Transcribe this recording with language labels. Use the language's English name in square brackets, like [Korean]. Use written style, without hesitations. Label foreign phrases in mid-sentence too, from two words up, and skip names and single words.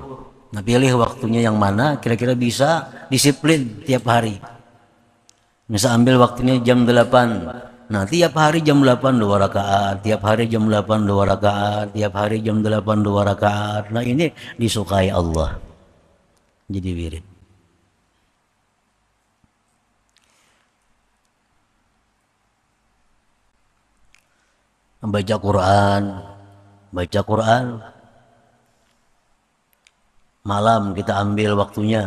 [Indonesian] Nah pilih waktunya yang mana kira-kira bisa disiplin tiap hari. Misal ambil waktunya jam 8. Nah, tiap hari jam 8 2 rakaat, tiap hari jam 8 2 rakaat, tiap hari jam 8 2 rakaat. Nah, ini disukai Allah. Jadi wirid. Baca Quran, baca Quran. Malam kita ambil waktunya.